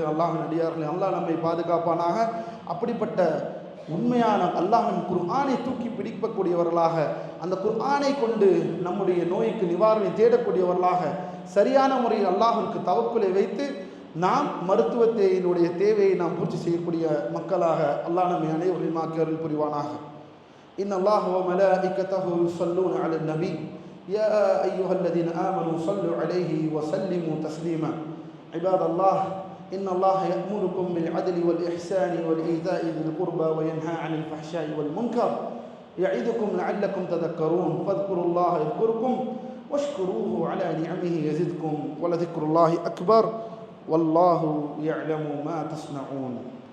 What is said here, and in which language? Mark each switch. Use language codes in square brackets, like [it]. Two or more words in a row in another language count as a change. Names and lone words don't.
[ta] அல்லாஹ்வின் அடியார்களே, அல்லாஹ் நம்மை பாதுகாப்பானாக. அப்படிப்பட்ட உண்மையான அல்லாஹ்வின் குர்ஆனை தூக்கி பிடிக்கக்கூடியவர்களாக, அந்த குர்ஆனை கொண்டு நம்முடைய நோய்க்கு நிவாரணை தேடக்கூடியவர்களாக, சரியான முறையில் அல்லாஹ்விற்கு தவக்குலை வைத்து நாம் மருத்துவத்தினுடைய தேவையை நாம் பூர்த்தி செய்யக்கூடிய மக்களாக அல்லாஹ் நம்மை அனைவரையும் ஆக்கி அருள் புரிவானாக. [ar] إن الله وملائكته يصلون على النبي يا أيها الذين آمنوا صلوا عليه وسلموا تسليما عباد الله إن الله يأمركم بالعدل والإحسان وإيتاء ذي القربى وينهى عن الفحشاء والمنكر يعظكم لعلكم تذكرون فاذكروا الله يذكركم واشكروه على نعمه يزدكم ولذكر الله أكبر والله يعلم ما تصنعون.